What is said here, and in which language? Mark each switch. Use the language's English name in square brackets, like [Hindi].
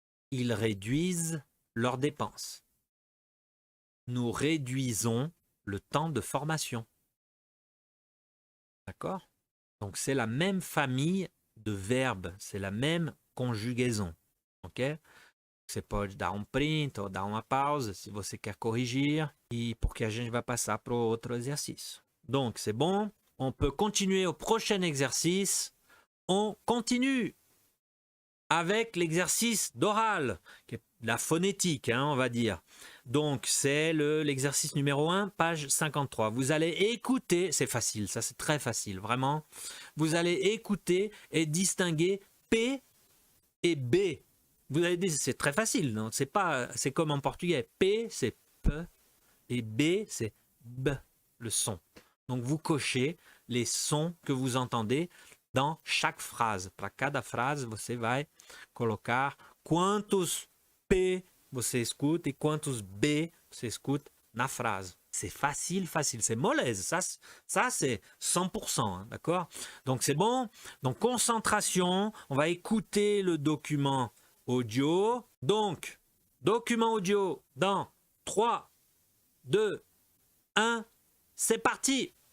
[French] Ils réduisent leurs dépenses. Nous réduisons le temps de formation. D'accord? Donc, c'est la même famille de verbes. C'est la même conjugaison. Ok? [Portuguese] Você pode dar print ou dar uma pausa se você quer corrigir. E porque a gente vai passar para o outro exercício. [French] Donc, c'est bon. On peut continuer au prochain exercice. On continue avec l'exercice d'oral, qui est la phonétique, hein, on va dire. Donc, c'est l'exercice numéro 1, page 53. Vous allez écouter, c'est facile, ça c'est très facile, vraiment. Vous allez écouter et distinguer P et B. Vous allez dire, c'est très facile, c'est comme en portugais. P, c'est P, et B, c'est B, le son. Donc, vous cochez les sons que vous entendez dans chaque phrase. [Portuguese] Para cada frase, você vai colocar quantos P você escuta e quantos B você escuta na phrase. [French] C'est facile, c'est molèze. Ça c'est 100%, hein, d'accord? Donc c'est bon. Donc concentration, on va écouter le document audio. Donc, document audio dans 3, 2, 1, c'est parti!